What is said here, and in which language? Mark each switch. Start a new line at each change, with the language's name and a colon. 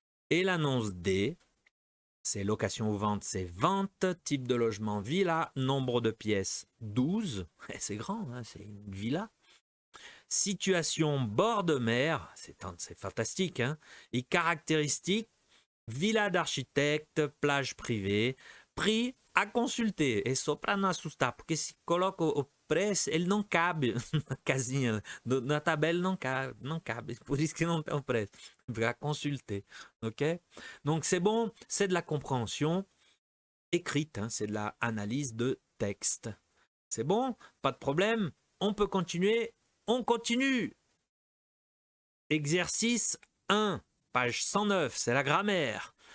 French: Et l'annonce D, c'est location ou vente, c'est vente, type de logement, villa, nombre de pièces, 12. C'est grand, hein, c'est une villa. Situation, bord de mer, c'est fantastique. Hein, et caractéristiques, villa d'architecte, plage privée, prix à consulter.
Portuguese: E só para não assustar, porque se coloca o preço, ele não cabe na casinha, na tabela não cabe, por isso que não tem o preço.
French: À consulter, ok? Donc c'est bon, c'est de la compréhension écrite, hein, c'est de la analyse de texte. C'est bon, pas de problème, on peut continuer, on continue. Exercice 1, page 109, c'est la grammaire.